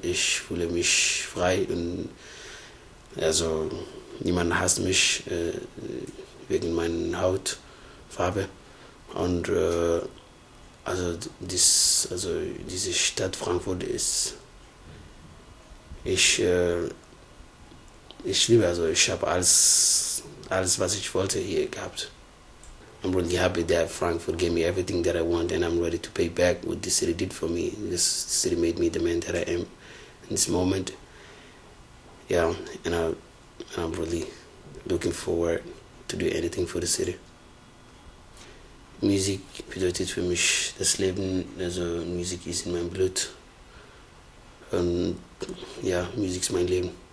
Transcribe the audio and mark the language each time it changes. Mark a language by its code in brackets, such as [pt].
[de] Ich fühle mich frei und also niemand hasst mich wegen meiner Hautfarbe. Und also diese Stadt Frankfurt ist, ich liebe, also ich habe alles, was ich wollte, hier gehabt. [en] I'm really happy that Frankfurt gave me everything that I want, and I'm ready to pay back what the city did for me. This city made me the man that I am in this moment. Yeah, and I'm really looking forward to do anything for the city. [de] Musik bedeutet für mich das Leben, also Musik ist in meinem Blut. Und ja, Musik ist mein Leben.